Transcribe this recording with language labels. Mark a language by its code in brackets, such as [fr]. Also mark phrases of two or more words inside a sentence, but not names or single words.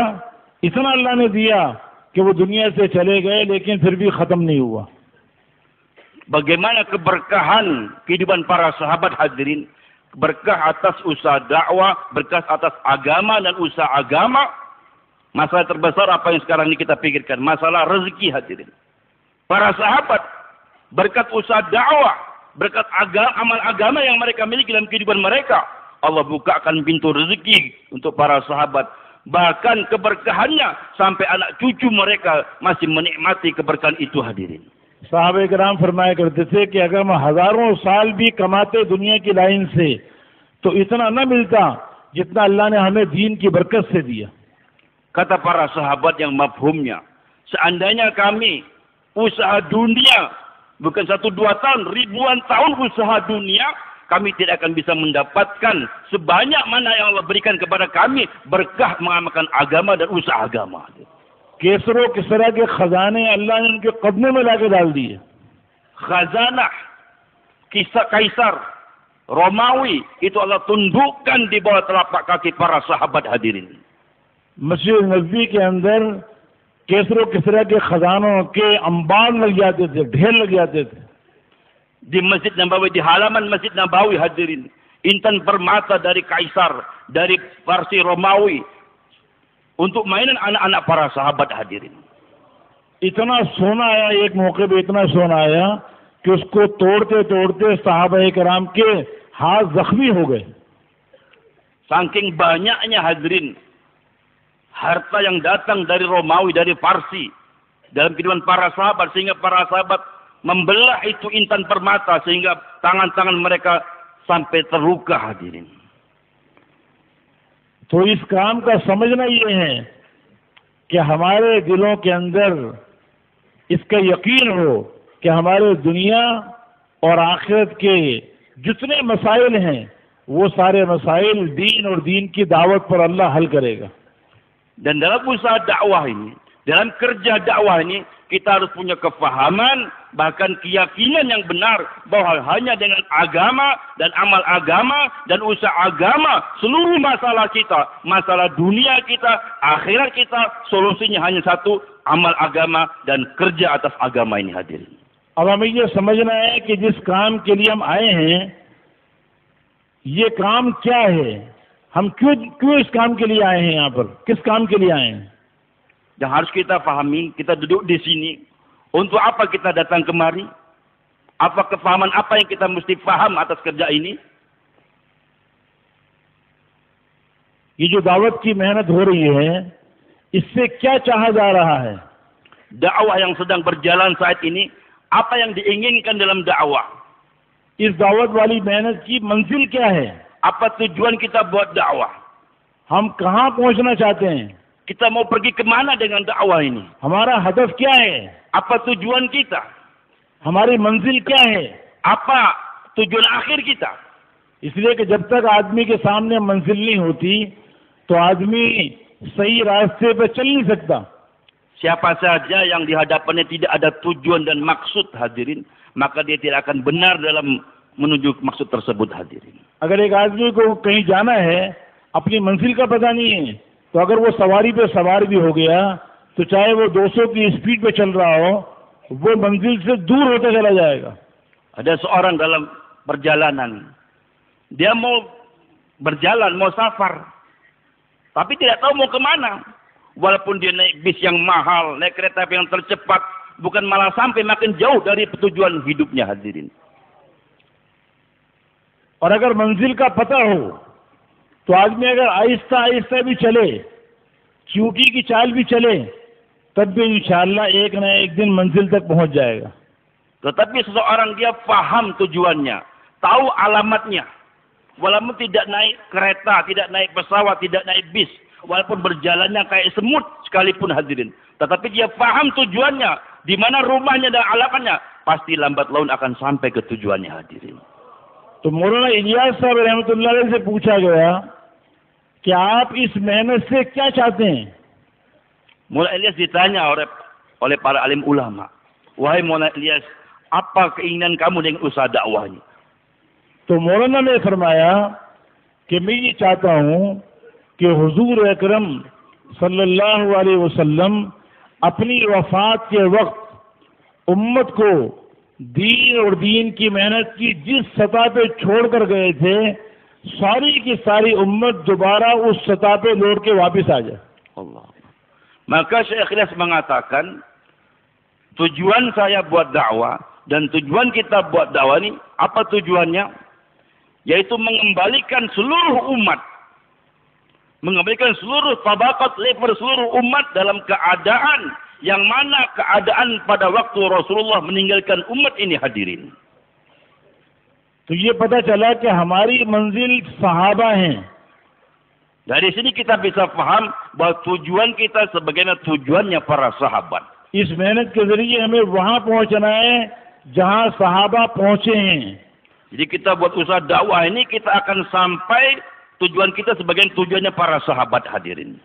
[hi] इतना अल्लाह ने दिया कि वो दुनिया से चले गए लेकिन फिर भी खत्म नहीं हुआ। [id] Bagaimana keberkahan kehidupan para sahabat hadirin, berkah atas usaha dakwah, berkah atas agama dan usaha agama. Masalah terbesar apa yang sekarang ini kita pikirkan, masalah rezeki hadirin. Para sahabat berkat usaha dakwah, berkat amal agama yang mereka miliki dalam kehidupan mereka, Allah bukakan pintu rezeki untuk para sahabat. Bahkan keberkahannya sampai anak cucu mereka masih menikmati keberkahan itu hadirin. [hi] साहबे कराम फरमाया करते थे कि अगर हम हजारों साल भी कमाते दुनिया की लाइन से तो इतना न मिलता जितना अल्लाह ने हमें दीन की बरकत से दिया। [id] Kata para sahabat yang mafhumnya, seandainya kami usaha dunia bukan 1-2 tahun, ribuan tahun usaha dunia, kami tidak akan bisa mendapatkan sebanyak mana yang Allah berikan kepada kami berkah mengamalkan agama dan usaha agama. [hi] केसरो किसरा के खजाने अल्लाह ने उनके कदमों में लाके डाल दिए। [id] Khazanah kisah kaisar Romawi itu Allah tundukkan di bawah telapak kaki para sahabat hadirin. [hi] मस्जिद नबी के अंदर केसरो किसरा के खजानों के अंबार लग जाते थे, ढेर लग जाते थे। [id] Di Masjid Nabawi, di halaman Masjid Nabawi hadirin, intan permata dari kaisar, dari Parsi Romawi, untuk mainan anak-anak para sahabat hadirin. [hi] इतना सोना आया, एक मौके पे इतना सोना आया कि उसको तोड़ते तोड़ते साहबा कराम के हाथ जख्मी हो गए। [id] Saking banyaknya hadirin harta yang datang dari Romawi, dari Parsi dalam kehidupan para sahabat, sehingga para sahabat membelah itu intan permata sehingga tangan-tangan mereka sampai terluka hadirin. [hi] तो इस काम का समझना ये है कि हमारे दिलों के अंदर इसका यकीन हो कि हमारे दुनिया और आखिरत के जितने मसाइल हैं वो सारे मसाइल दीन और दीन की दावत पर अल्लाह हल करेगा। [id] Dan dalam usaha dakwah ini, dalam kerja dakwah ini, kita harus punya kefahaman, bahkan keyakinan yang benar bahwa hanya dengan agama dan amal agama dan usaha agama, seluruh masalah kita, masalah dunia kita, akhirat kita, solusinya hanya satu, amal agama dan kerja atas agama ini hadirin. [hi] अब हमें ये समझना है कि जिस काम के लिए हम आए हैं, ये काम क्या है, हम क्यों इस काम के लिए आए हैं, यहाँ पर किस काम के लिए आए हैं। [id] Yang harus kita pahami, kita duduk di sini, untuk apa kita datang kemari? Apa kefahaman apa yang kita mesti paham atas kerja ini? [hi] ये जो दावत की मेहनत हो रही है, इससे क्या चाहा जा रहा है? [id] Dakwah yang sedang berjalan saat ini, apa yang diinginkan dalam dakwah? [hi] इस दावत वाली मेहनत की मंजिल क्या है? [id] Apa tujuan kita buat dakwah? [hi] हम कहाँ पहुँचना चाहते हैं? [id] Kita mau pergi kemana dengan dakwah ini? [hi] हमारा हदफ क्या है? [id] Apa tujuan kita? [hi] हमारी मंजिल क्या है? [id] Apa tujuan akhir kita? [hi] इसलिए कि जब तक आदमी के सामने मंजिल नहीं होती तो आदमी सही रास्ते पे चल नहीं सकता। [id] Siapa saja yang di hadapannya tidak ada tujuan dan maksud hadirin, maka dia tidak akan benar dalam menuju maksud tersebut hadirin. [hi] अगर एक आदमी को कहीं जाना है, अपनी मंजिल का पता नहीं है, तो अगर वो सवारी पे सवार भी हो गया तो चाहे वो 200 की स्पीड पे चल रहा हो, वो मंजिल से दूर होता चला जाएगा। [id] Ada seorang dalam perjalanan, dia mau berjalan, mau safar, tapi tidak tahu mau kemana. Walaupun dia naik bis yang mahal, naik kereta api yang tercepat, bukan malah sampai makin jauh dari tujuan hidupnya hadirin. [hi] और अगर मंजिल का पता हो तो आदमी अगर आहिस्ता आहिस्ता भी चले, चींटी की चाल भी चले, तब भी [ar] إن شاء الله [hi] एक न एक दिन मंजिल तक पहुंच जाएगा। [id] Tetapi seseorang dia paham tujuannya, tahu alamatnya, walaupun tidak naik kereta, tidak naik pesawat, tidak naik bis, walaupun berjalannya kayak semut sekalipun hadirin, tetapi dia paham tujuannya, di mana rumahnya dan alamannya, pasti lambat laun akan sampai ke tujuannya hadirin. [hi] तो मौलाना इलियास साहब [ar] رحمة الله عليه [hi] से पूछा गया कि आप इस मेहनत से क्या चाहते हैं? [id] Maulana Ilyas ditanya oleh para alim ulama, wahai Maulana Ilyas, apa keinginan kamu dengan usaha dakwah ini? [hi] तो मौलाना ने फरमाया कि मैं ये चाहता हूँ कि हुजूर अकरम [ar] صلى الله عليه وسلم [hi] अपनी वफात के वक्त उम्मत को दीन और दीन की मेहनत की जिस सतह पे छोड़कर गए थे, सारी की सारी उम्मत दोबारा उस सतह पे लौट के वापस आ जाए. Allah. [id] Maka Syekh Ilyas mengatakan, tujuan saya buat dakwah dan tujuan kita buat dakwah ini, apa tujuannya? Yaitu mengembalikan seluruh umat, mengembalikan seluruh tabaqat level seluruh umat dalam keadaan yang mana keadaan pada waktu Rasulullah meninggalkan umat ini hadirin. [hi] तो ये पता चला कि हमारी मंजिल सहाबा हैं. [id] Dari sini kita bisa paham bahwa tujuan kita sebagaimana tujuannya para sahabat. [hi] इस मेहनत के जरिए हमें वहां पहुंचना है जहां सहाबा पहुंचे हैं. [id] Jadi kita buat usaha dakwah ini, kita akan sampai tujuan kita sebagaimana tujuannya para sahabat hadirin.